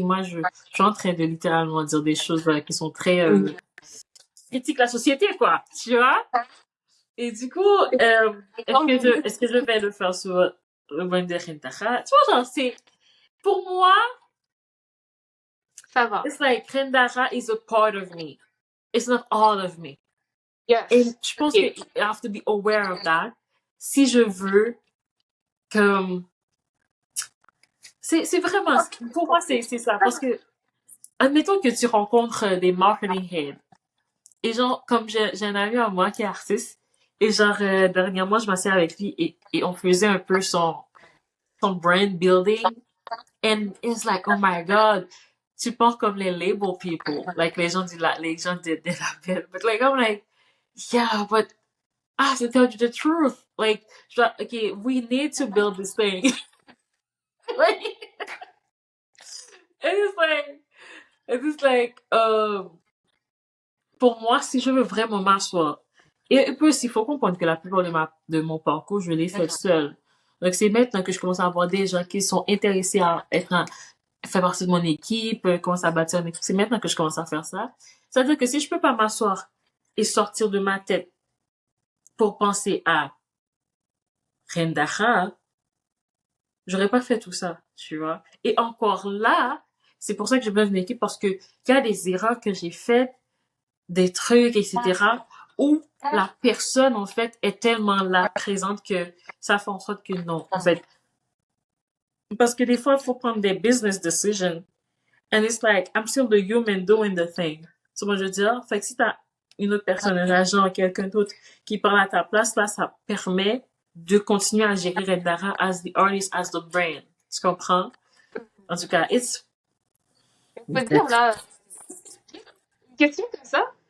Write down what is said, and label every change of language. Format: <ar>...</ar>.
<fr>Moi, je suis en train de littéralement dire des choses qui sont très critiquent la société, quoi. Tu vois? Et du coup, est-ce que je vais le faire sur le Brand de Rentara? Tu vois, genre, c'est, pour moi, Ça va.</fr> <en>it's like Rendara is a part of me. It's not all of me. Et Yes.</en> <fr>je pense que</fr> <en>Ok. I have to be aware of that.</en> <fr>Si je veux que, c'est vraiment, pour moi, c'est ça. Parce que, admettons que tu rencontres des marketing heads. Et genre, comme j'ai un ami à moi qui est artiste. Et genre, dernièrement, je m'assieds avec lui et on faisait un peu son brand building.</fr> <en>And it's like, oh my God,</en> <fr>tu penses comme les label people.</fr> <en>Like,</en> <fr>les gens des labels.</fr> <en>But like, I'm like, yeah, but I have to tell you the truth. Like, okay, we need to build this thing. Like, it's like, it's like,</en> <fr>pour moi, si je veux vraiment m'asseoir, et puis aussi, il faut comprendre que la plupart de mon parcours, je l'ai fait seul. Donc, c'est maintenant que je commence à avoir des gens qui sont intéressés à faire partie de mon équipe, commencer à bâtir une équipe. C'est maintenant que je commence à faire ça. C'est-à-dire que si je peux pas m'asseoir et sortir de ma tête pour penser à Rendaha, j'aurais pas fait tout ça, tu vois. Et encore là, c'est pour ça que j'ai besoin d'une équipe parce que il y a des erreurs que j'ai faites, des trucs, etc., où la personne, en fait, est tellement là, présente que ça fait en sorte que non, en fait. Parce que des fois, il faut prendre des business decisions.</fr> <en>And it's like, I'm still the human doing the thing.</en> <fr>Tu vois, je veux dire? Fait que si t'as une autre personne, un agent, quelqu'un d'autre qui parle à ta place, là, ça permet de continuer à gérer Rendara</fr> <en>as the artist, as the brand.</en> <fr>Tu comprends? En tout cas, On peut dire là, une question comme ça.</fr>